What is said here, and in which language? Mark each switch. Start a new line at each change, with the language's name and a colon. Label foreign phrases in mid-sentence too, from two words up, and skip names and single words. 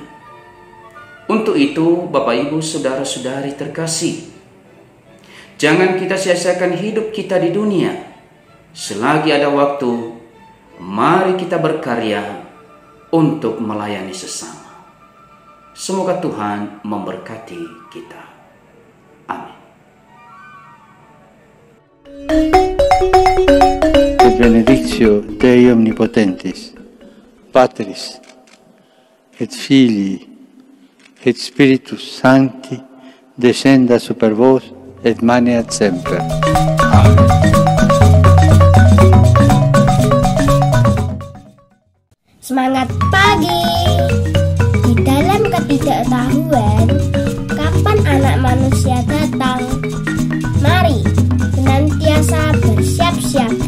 Indonesian: Untuk itu, Bapak, Ibu, Saudara-saudari terkasih, jangan kita sia-siakan hidup kita di dunia. Selagi ada waktu, mari kita berkarya untuk melayani sesama. Semoga Tuhan memberkati kita. Amin.
Latin: Et benedictio Dei Omnipotentis, Patris, et Filii, et Spiritus Sancti, descenda super vos et maneat semper. Amen.
Indonesian: Semangat pagi! Di dalam ketidaktahuan, kapan anak manusia datang? Mari senantiasa bersiap siaga.